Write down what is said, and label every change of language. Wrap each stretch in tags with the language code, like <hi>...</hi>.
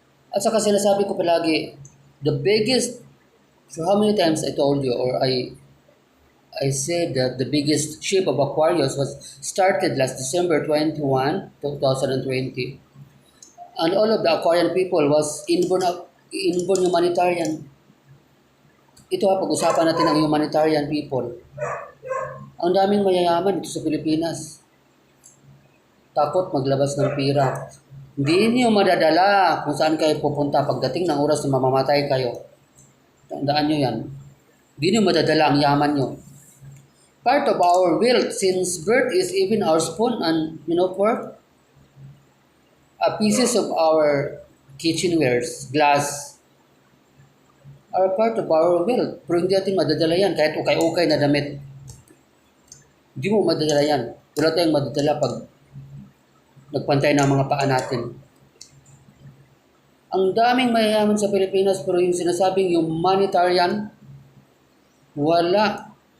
<tl>At saka sinasabi ko palagi,</tl> <en>the biggest, so how many times I told you or I said that the biggest ship of Aquarius was started last December 21, 2020. And all of the Aquarian people was inborn humanitarian.</en> <tl>Ito pag-usapan natin ang humanitarian people. Ang daming mayayaman dito sa Pilipinas. Takot maglabas ng pira. Hindi niyo madadala kung saan kayo pupunta pagdating ng oras na mamamatay kayo. Tandaan niyo yan. Hindi niyo madadala ang yaman niyo.</tl> <en>Part of our wealth since birth is even our spoon and pork. Pieces of our kitchenwares, glass, are part of our wealth.</en> <tl>Pero hindi natin madadala yan kahit ukay-ukay na damit. Hindi mo madadala yan. Wala tayong madadala pag nagpantay ng mga paa natin. Ang daming mayayaman sa Pilipinas pero yung sinasabing humanitarian, wala.</tl>